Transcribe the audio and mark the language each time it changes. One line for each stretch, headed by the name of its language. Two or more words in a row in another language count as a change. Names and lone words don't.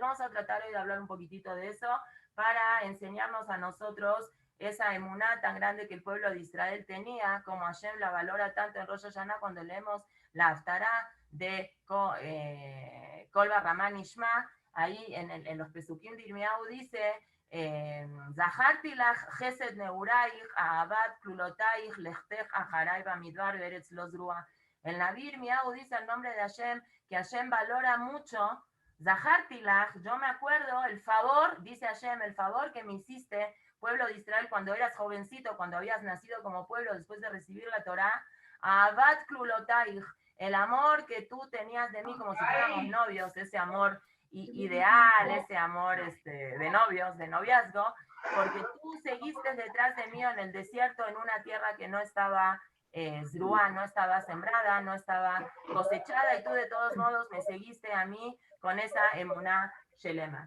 Spanish: Vamos a tratar hoy de hablar un poquitito de eso para enseñarnos a nosotros esa emuná tan grande que el pueblo de Israel tenía, como Hashem la valora tanto en Rosh Hashanah cuando leemos la Haftará de Kol Barramá Nishma. Ahí en los Pesukim de Irmiyahu dice:
Hebrew: זכרתי לך חסד נעוריך אהבת כלולתיך לכתך אחרי במדבר בארץ לא זרועה.
Spanish: El Naví Irmiyahu dice el nombre de Hashem, que Hashem valora mucho.
Hebrew: זכרתי לך,
Spanish: yo me acuerdo el favor, dice Hashem, el favor que me hiciste, pueblo de Israel, cuando eras jovencito, cuando habías nacido como pueblo después de recibir la Torá.
Hebrew: אהבת כלולתיך,
Spanish: el amor que tú tenías de mí como si fuéramos novios, ese amor ideal, ese amor de novios, de noviazgo, porque tú seguiste detrás de mí en el desierto, en una tierra que no estaba zruá, no estaba sembrada, no estaba cosechada, y tú de todos modos me seguiste a mí con esa
Hebrew: אמונה שלמה.